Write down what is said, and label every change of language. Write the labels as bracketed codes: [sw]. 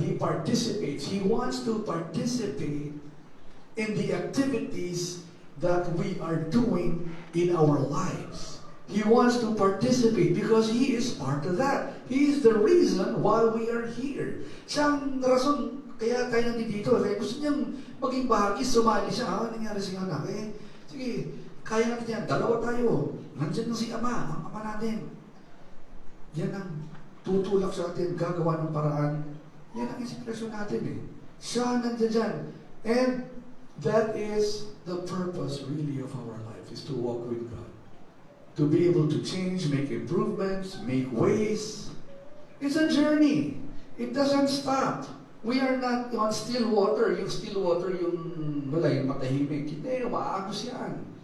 [en] He participates. He wants to participate in the activities that we are doing in our lives. He wants to participate because He is part of that. He is the reason why we are here. [tl] Siyang rason, kaya tayo nandito. Kaya gusto niyang maging bahagi, sumali siya. Nangyari siya anak. Sige, kaya natin yan. Dalawa tayo. Nandiyan na si Ama, ang Ama natin. Yan ang tutulak sa atin, gagawa ng paraan. Yan ang inspirasyon natin Siya nandiyan dyan. [en] And that is the purpose really of our life, is to walk with God. To be able to change, make improvements, make ways. It's a journey. It doesn't stop. We are not on still water. [tl] Yung still water, yung matahimik. Hindi, maagos yan.